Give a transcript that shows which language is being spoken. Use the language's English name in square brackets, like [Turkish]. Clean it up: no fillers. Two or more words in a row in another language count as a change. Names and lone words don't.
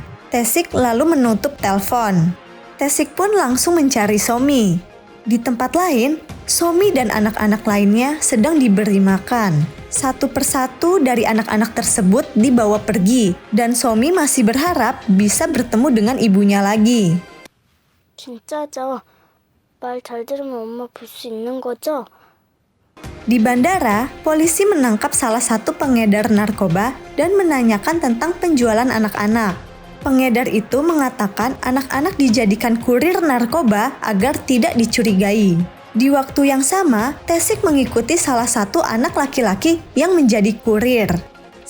[Indonesian] Tesik lalu menutup telepon. Tesik pun langsung mencari Somi. Di tempat lain, Somi dan anak-anak lainnya sedang diberi makan. Satu persatu dari anak-anak tersebut dibawa pergi, dan Somi masih berharap bisa bertemu dengan ibunya lagi. [Korean] 진짜죠? 말 잘 들으면 엄마 볼 수 있는 거죠? [Indonesian] Di bandara, polisi menangkap salah satu pengedar narkoba dan menanyakan tentang penjualan anak-anak. Pengedar itu mengatakan anak-anak dijadikan kurir narkoba agar tidak dicurigai. Di waktu yang sama, Tesik mengikuti salah satu anak laki-laki yang menjadi kurir.